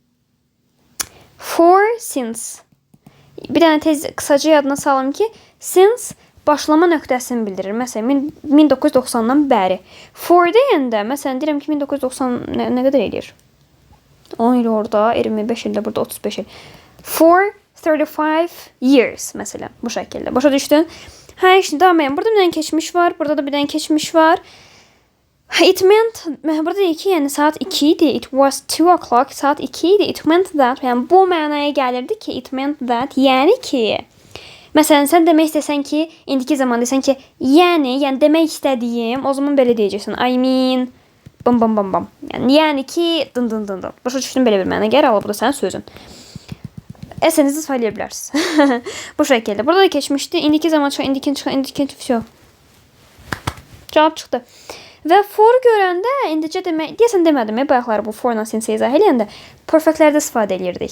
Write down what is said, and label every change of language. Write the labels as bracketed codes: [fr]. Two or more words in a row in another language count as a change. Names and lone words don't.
[en] For since. [az] Bir dənə tez qısaca yadına salım ki, since başlama nöqtəsini bildirir. Məsələn, 1990-dan bəri. For deyəndə, məsələn, deyirəm ki, 1990 nə qədər eləyir? 10 il orada, 25 ildə burada 35 il. [en] For 35 years, [az] məsələn, bu şəkildə. Başa düşdün? [tr] Hə, şimdi davam edelim. [az] Burada bir dənə keçmiş var, burada da bir dənə keçmiş var. [en] It meant, [az] burada deyir ki, yəni saat 2 idi. [en] It was 2 o'clock, [az] saat 2 idi. [en] It meant that, [az] yəni bu mənaya gəlirdi ki, [en] it meant that, [az] yəni ki, məsələn, sən demək istəsən ki, indiki zaman desən ki, yəni demək istədiyim, o zaman belə deyəcəksən. [en] I mean, bam bam bam bam. [az] Yəni ki, dın dın dın dın. Başa düşdün, belə bir məna gəlir, bu da sənin sözün. Əsənizi istifadə edə bilərsiniz. Bu şəkildə. Burada da keçmişdi. İndiki zaman çıxan, indiki çıxan, indiki çıxan. Cavab çıxdı. Və for görəndə indicə demək, deyəsən demədim, bayaqları bu for-la sinsə izah eləyəndə perfectlərdə istifadə edirdik.